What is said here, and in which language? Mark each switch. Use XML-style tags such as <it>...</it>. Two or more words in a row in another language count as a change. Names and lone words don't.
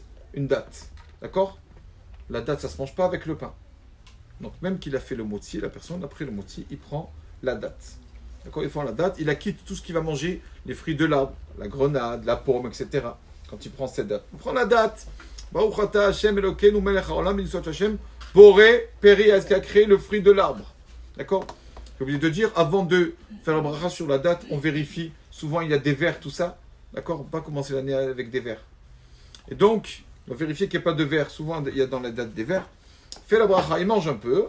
<fr>Une date. D'accord? La date, ça ne se mange pas avec le pain. Donc, même qu'il a fait le motzi, la personne, après le motzi, il prend la date. D'accord? Il prend la date, il acquitte tout ce qu'il va manger, les fruits de l'arbre, la grenade, la pomme, etc. Quand il prend cette date. Il prend la date.</fr> <he>ברוך אתה השם אלוקינו מלך העולם,</he> <fr>béni soit Hashem,</fr> <he>בורא פרי,</he> <fr>qui a créé le fruit de l'arbre. D'accord? J'ai oublié de dire, avant de faire la bracha sur la date, on vérifie. Souvent, il y a des vers, tout ça. D'accord? On ne peut pas commencer l'année avec des vers. Et donc, on va vérifier qu'il n'y a pas de vers. Souvent, il y a dans la date des vers. Fait la bracha, il mange un peu.</fr>